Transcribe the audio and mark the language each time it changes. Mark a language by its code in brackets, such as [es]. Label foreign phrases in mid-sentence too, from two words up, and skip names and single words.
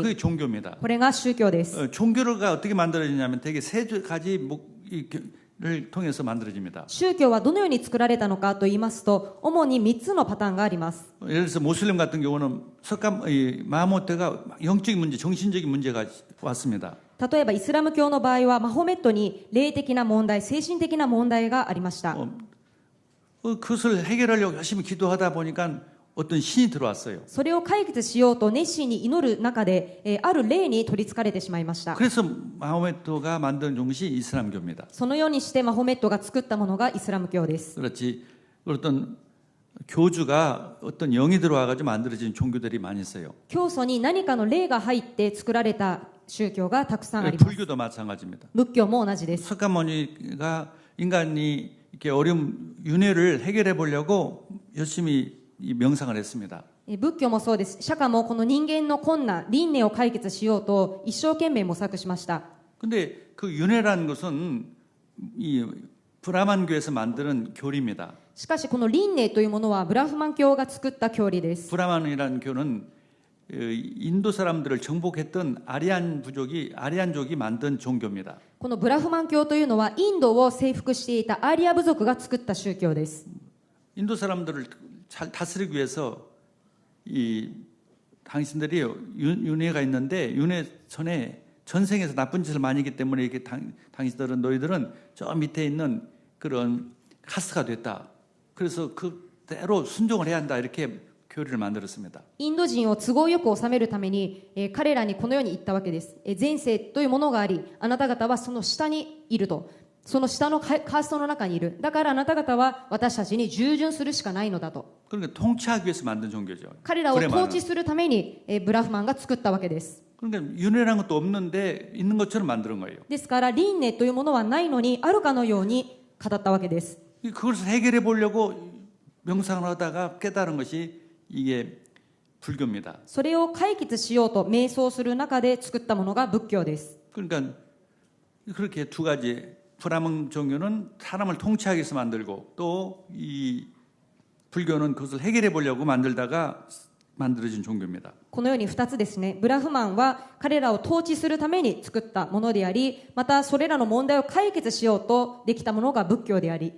[ko] 그게 종교입니다. [ja] これが宗教です。 [ko] 종교가 어떻게 만들어지냐면 되게 세 가지 를 통해서 만들어집니다. [ja] 宗教はどのように作られたのかと言いますと、主に3つのパターンがあります。 [ko] 예를 들어서 모슬림 같은 경우는 마호메트가 영적인 문제, 정신적인 문제가 왔습니다. [ja] 例えばイスラム教の場合はマホメットに霊的な問題、精神的な問題がありました。 [ko] 그것을 해결하려고 열심히 기도하다 보니까 어떤 신이 들어왔어요. [ja] それを解決しようと熱心に祈る中で、ある霊に取り憑かれてしまいました。 [ko] 그래서 마호메트가 만든 것이 이슬람교입니다. [ja] そのようにしてマホメットが作ったものがイスラム教です。 [ko] 그렇지. 어떤 교주가 어떤 영이 들어와가지고 만들어진 종교들이 많이 있어요. [ja] 教祖に何かの霊が入って作られた宗教がたくさんあります。 [ko] 불교도 마찬가지입니다. [ja] 仏教も同じです。 [ko] 석가모니가 인간이 이렇게 어려운 윤회를 해결해 보려고 열심히 명상을 했습니다. [ja] 仏教もそうです。釈迦もこの人間の困難、輪廻を解決しようと一生懸命模索しました。 [ko] 근데 그 윤회라는 것은 이 브라만교에서 만드는 교리입니다. [ja] しかしこの輪廻というものはブラフマン教が作った教理です。 [ko] 브라만이라는 교는 인도 사람들을 정복했던 아리안족이 만든 종교입니다. [ja] このブラフマン教というのはインドを征服していたアーリア部族が作った宗教です。 [ko] 인도 사람들을 잘 다스리기 위해서 이 당신들이 윤회가 있는데 윤회 전에 전생에서 나쁜 짓을 많이 했기 때문에 이렇게 당신들은 너희들은 저 밑에 있는 그런 카스가 됐다. 그래서 그대로 순종을 해야 한다. 이렇게 교리를 만들었습니다. [ja] インド人を都合よく治めるために、彼らにこのように言ったわけです。前世というものがあり、あなた方はその下にいると。その下のカーストの中にいる。だからあなた方は私たちに従順するしかないのだと。 [ko] 그러니까 통치하기 위해서 만든 종교죠. [ja] 彼らを統治するために、ブラフマンが作ったわけです。 [ko] 그러니까 윤회라는 것도 없는데 있는 것처럼 만드는 거예요. [ja] ですから輪廻というものはないのにあるかのように語ったわけです。 [ko] 그것을 해결해 보려고 명상을 하다가 깨달은 것이 이게 불교입니다. [ja] それを解決しようと瞑想する中で作ったものが仏教です。 [ko] 그러니까 그렇게 두 가지 브라հ문 종교는 사람을 통치하기 위해서 만들고 또 이 불교는 그것을 해결해 보려고 만들다가 만들어진 종교입니다. [ja] このように2つですね。ブラフマンは彼らを統治するために作ったものであり、またそれらの問題を解決しようとできたものが仏教であり、